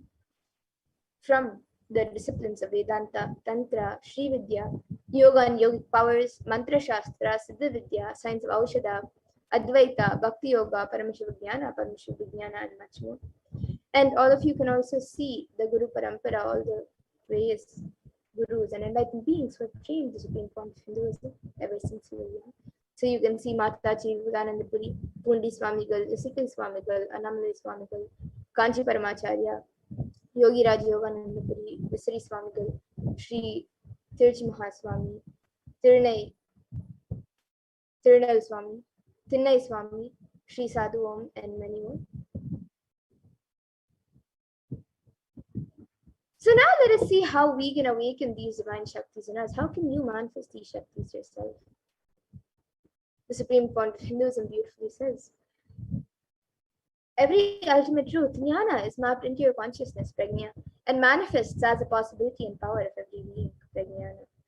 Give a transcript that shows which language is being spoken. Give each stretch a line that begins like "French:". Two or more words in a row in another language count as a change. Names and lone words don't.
English: From the disciplines of Vedanta, Tantra, Sri Vidya, Yoga and Yogic powers, Mantra Shastra, Siddha Vidya, science of Aushadha, Advaita, Bhakti Yoga, Paramashivoham, and much more. And all of you can also see the Guru Parampara, all the various gurus and enlightened beings who have trained the supreme point of Hinduism ever since we were young. So you can see Mataji Vivekanandapuri, Pundi Swamigal, Isikal Swamigal, Annamalai Swamigal, Kanchi Paramacharya, Yogi Raj Yoganandapuri, Visari Swamigal, Sri Tiruchi Mahaswami, Tirunai Swami, Thinnai Swami, Sri Sadhu Om, and many more. So now let us see how we can awaken these divine Shaktis in us. How can you manifest these Shaktis yourself? The supreme point of Hinduism beautifully says, every ultimate truth, jnana, is mapped into your consciousness, prajna, and manifests as a possibility and power of every being, prajnana.